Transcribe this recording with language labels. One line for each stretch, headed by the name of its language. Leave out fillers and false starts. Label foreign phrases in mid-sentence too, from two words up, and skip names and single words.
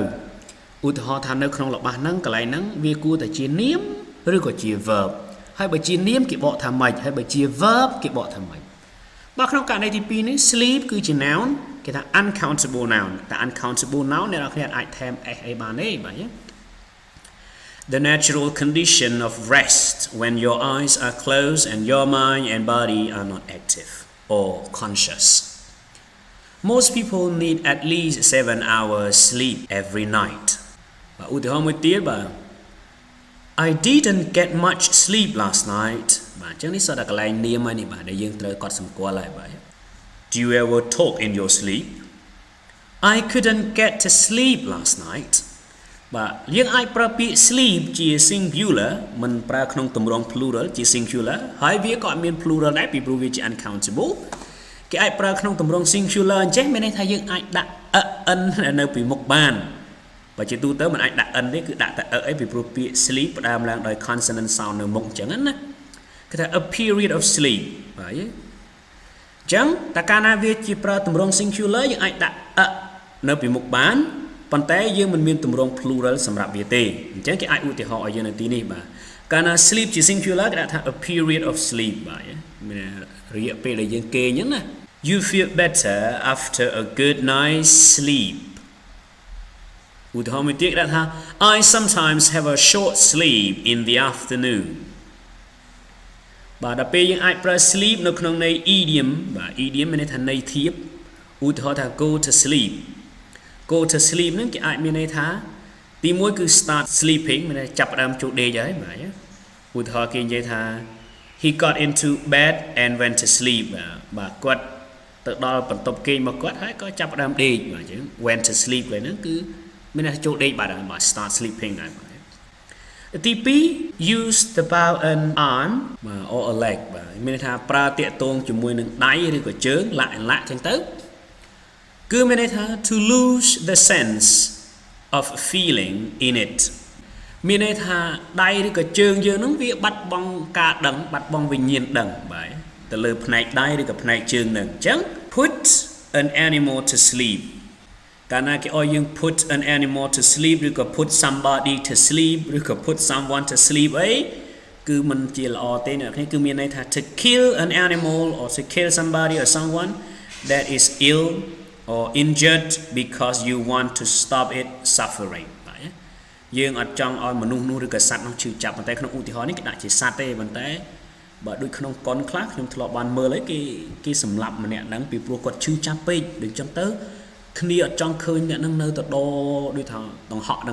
Khmer: ឧទាហរណ៍ថានៅក្នុងល្បះហ្នឹងកន្លែងហ្នឹងវាគួរតែជានាមឬក៏ជា verb ហើយបើជានាមគេបកថាម៉េចហើយបើជា verb គេបកថាម៉េចបាទក្នុងករណីទី2នេះ sleep គឺជា noun គេថា
English: uncountable noun
Khmer: តែ
English: uncountable noun
Khmer: អ្នកនរគ្នាអាចថែម s អីបានទេបាទ
English: The natural condition of rest when your eyes are closed and your mind and body are not active or conscious. Most people need at least 7 hours sleep every night. I didn't get much sleep last night. Do you ever talk in your sleep? I couldn't get to sleep last night.
Khmer: បាទយើងអាចប្រើពាក្យ sleep ជា singular មិនប្រើក្នុងទម្រង់ plural ជា singular ហើយវាក៏មាន plural ដែរពីព្រោះវាជា uncountable គេអាចប្រើក្នុងទម្រង់ singular អញ្ចឹងមានន័យថាយើងអាច ដាក់ n នៅពីមុខបានបើជាទូទៅមិនអាចដាក់ n ទេគឺដាក់តែ អីពីព្រោះពាក្យ sleep ផ្ដើមឡើងដោយ
English: consonant sound
Khmer: នៅមុខអ ញ្ចឹងណាគេថា
English: a period of sleep
Khmer: បាទអញ្ចឹងតើកាលណាវាជាប្រើទម្រង់ singular យើង អាចដាក់ នៅពីមុខបានប៉ុន្តែយើងមិនមានទម្រង់ plural សម្រាប់វាទេអញ្ចឹងគេអាចឧទាហរណ៍ឲ្យយើងនៅទីនេះបាទកាលណា sleep ជា singular គេដាក់ថា
English: a period of sleep
Khmer: បាទមានរយៈពេលដែលយើងគេងអញ្ចឹងណា
English: You feel better after a good night's sleep
Khmer: ឧទាហរណ៍មួយទៀតគេដាក់ថា
English: I sometimes have a short sleep in the afternoon
Khmer: បាទដល់ពេលយើងអាចប្រើ sleep នៅក្នុងន័យ idiom បាទ idiom មានន័យថាន័យធៀបឧទាហរណ៍ថា
English: go to sleep go to sleep
Khmer: ហ្នឹងគេអាចមានន័យថាទីមួយគឺ
English: start sleeping
Khmer: មានន័យចាប់ផ្ដើមចូលដេកហើយបាទឧទាហរណ៍គេនិយាយថា
English: he got into bed and went to sleep
Khmer: បាទគាត់ទៅដល់បន្ទប់គេងមកគាត់ហើយក៏ចាប់ផ្ដើមដេកបាទអញ្ចឹង
English: went to sleep
Khmer: ហ្នឹងគឺមានន័យថាចូលដេកបាទបាទ
English: start sleeping
Khmer: ដែរបាទទី2 use
English: the bow an arm or a leg
Khmer: បាទមានន័យថាប្រើតាក់ទងជាមួយនឹងដៃឬក៏ជើងលាក់អញ្ចឹងទៅគឺមានន័យថា
English: to lose the sense of feeling in it
Khmer: មានន័យថាដៃឬក៏ជើងយើងហ្នឹងវាបាត់បង់ការដឹងបាត់បង់វិញ្ញាណដឹងបាទទៅលើផ្នែកដៃឬក៏ផ្នែកជើងហ្នឹងអញ្ចឹង
English: put an animal to sleep
Khmer: កាលណាគេឲ្យយើង
English: put an animal to sleep ឬក៏ put somebody to sleep ឬក៏ put someone to sleep
Khmer: អីគឺមិនជាល្អទេអ្នកនរគឺមានន័យថា
English: to kill an animal or to kill somebody or someone that is ill or injured because you want to stop it suffering
Khmer: បាទយើងអត់ចង់ឲ្យមនុស្សនោះឬក៏សត្វនោះឈឺចាប់ប៉ុន្តែក្នុងឧទាហរណ៍នេះគេដាក់ជាសត្វទេប៉ុន្តែបើដូចក្នុងកុនខ្លះខ្ញុំធ្លាប់បាន មើលហើយគេសម្លាប់ម្នាក់ហ្នឹងពីព្រោះគាត់ឈឺចាប់ពេកដូចចឹងទៅគ្នាអត់ចង់ឃើញអ្នកហ្នឹងនៅទៅដូចថាដង្ហក់ដ